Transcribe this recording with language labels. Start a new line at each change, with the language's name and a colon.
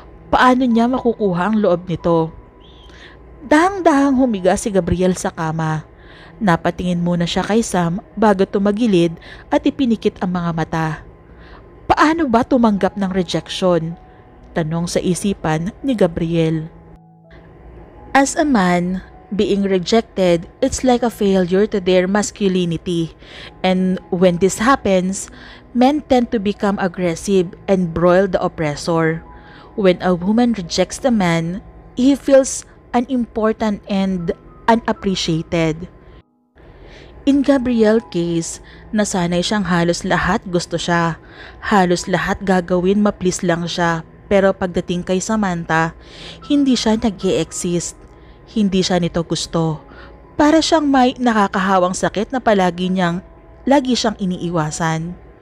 Filipino: Paano niya makukuha ang loob nito? Dahang-dahang humiga si Gabriel sa kama. Napatingin muna siya kay Sam bago tumagilid at ipinikit ang mga mata. Paano ba tumanggap ng rejection? Tanong sa isipan ni Gabriel.
English: As a man, being rejected, it's like a failure to their masculinity. And when this happens, men tend to become aggressive and broil the oppressor. When a woman rejects the man, he feels unimportant and unappreciated. In Gabriel's case,
Filipino: nasanay siyang halos lahat gusto siya. Halos lahat gagawin ma-please lang siya. Pero pagdating kay Samantha, hindi siya nag-e-exist. Hindi siya nito gusto. Para siyang may nakakahawang sakit na lagi siyang iniiwasan.